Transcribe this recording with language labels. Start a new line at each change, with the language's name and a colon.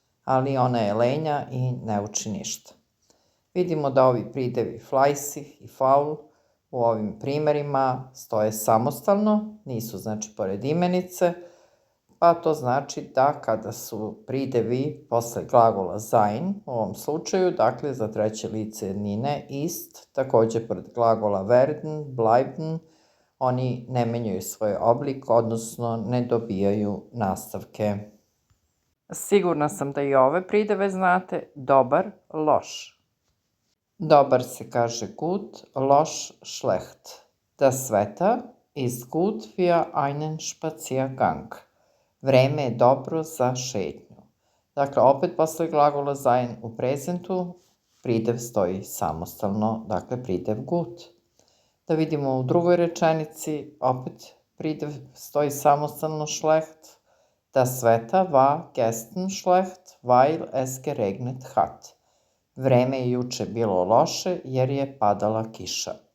Serbian: Ali ona je lenja i ne uči ništa. Vidimo da ovi pridevi fleißig i faul u ovim primerima stoje samostalno, nisu znači pored imenice, pa to znači da kada su pridevi posle glagola sein, u ovom slučaju, dakle za treće lice jednine ist, takođe pored glagola werden, bleiben, oni ne menjaju svoj oblik, odnosno ne dobijaju nastavke. Sigurna sam da i ove prideve znate. Dobar, loš. Dobar se kaže gut, loš, schlecht.
German: Das Wetter ist gut für einen Spaziergang.
Serbian: Vreme je dobro za šetnju. Dakle, opet posle glagola sein u prezentu, pridev stoji samostalno, dakle pridev gut. Da vidimo u drugoj rečenici, opet pridev stoji samostalno schlecht. Das Wetter war gestern schlecht, weil es geregnet hat. Vreme je juče bilo loše jer je padala kiša.